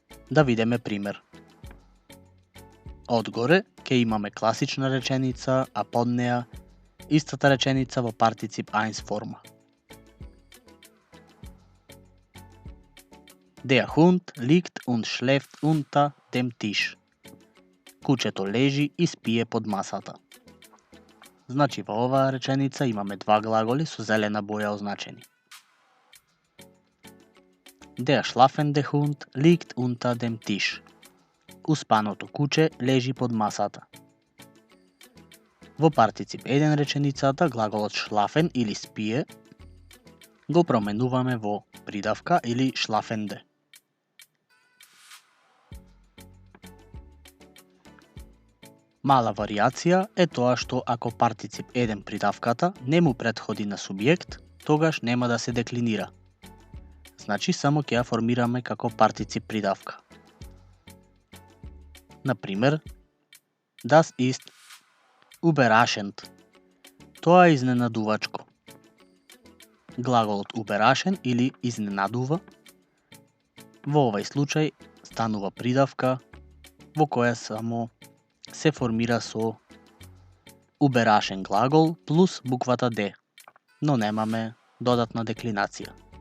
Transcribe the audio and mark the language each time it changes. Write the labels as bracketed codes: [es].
[mk] Да видиме пример. Одгоре ќе имаме класична реченица, а под неа истата реченица во партицип 1 форма. [de] Der Hund liegt und schläft unter dem Tisch. [mk] Кучето лежи и спие под масата. Значи во оваа реченица имаме два глаголи со зелена боја означени. [de] Der schlafende Hund liegt unter dem Tisch. [mk] Успаното куче лежи под масата. Во партицип 1 реченицата глаголот schlafen или спие го променуваме во придавка или schlafende. Мала варијација е тоа што ако партицип 1 придавката не му претходи на субјект, тогаш нема да се деклинира. Значи само ќе ја формираме како партицип придавка. [de] Например, das ist überraschend. [mk] Тоа е изненадувачко. Глаголот überraschen или изненадува во овај случај станува придавка во која само се формира со überraschen глагол плюс буквата D, но немаме додатна деклинација.